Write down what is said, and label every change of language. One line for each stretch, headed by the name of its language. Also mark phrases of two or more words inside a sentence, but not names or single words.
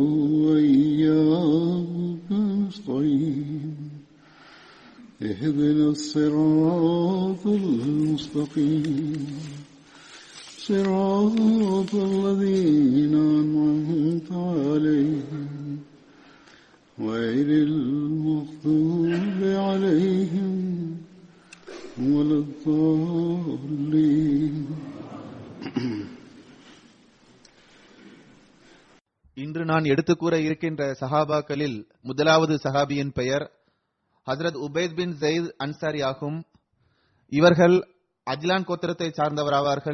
Arabic: وإياك نستعين اهدنا الصراط المستقيم صراط الذين أنعمت عليهم غير المغضوب عليهم ولا الضالين.
Tamil: இன்று நான் எடுத்துக்கூற இருக்கின்ற சஹாபாக்களில் முதலாவது சஹாபியின் பெயர் ஹஜ்ரத் உபைத் பின் ஜெயித் அன்சாரி ஆகும். இவர்கள் அஜ்லான் கோத்திரத்தை சார்ந்தவராவார்கள்.